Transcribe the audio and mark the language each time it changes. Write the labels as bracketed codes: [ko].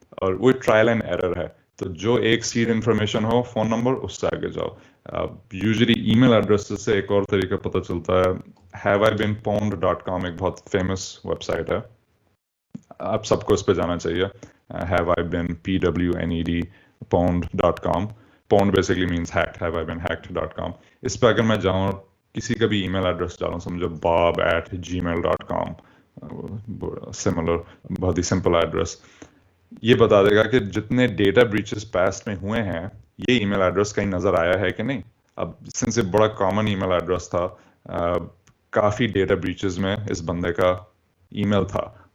[hi] और वो trial and error है. तो जो एक सीड इंफॉर्मेशन हो फ़ोन नंबर, उससे आगे जाओ. यूजुअली ईमेल एड्रेस से एक और तरीका पता चलता है. haveibeenpwned.com एक बहुत फेमस वेबसाइट है, आप सबको इस पे जाना चाहिए. [en] haveibeen pwned.com. pwned basically means hacked, haveibeenhacked.com. [hi] इस पे अगर मैं जाऊँ, किसी का भी ईमेल एड्रेस डालूँ, समझो bob@gmail.com, सिमिलर, बहुत ही सिंपल एड्रेस, ये बता देगा कि जितने डेटा ब्रीचेस पास्ट में हुए हैं, ये ईमेल एड्रेस कहीं नज़र आया है कि नहीं. अब सिंस ये बड़ा कॉमन ईमेल एड्रेस था, काफ़ी डेटा ब्रीचेस में इस बंदे का ईमेल था.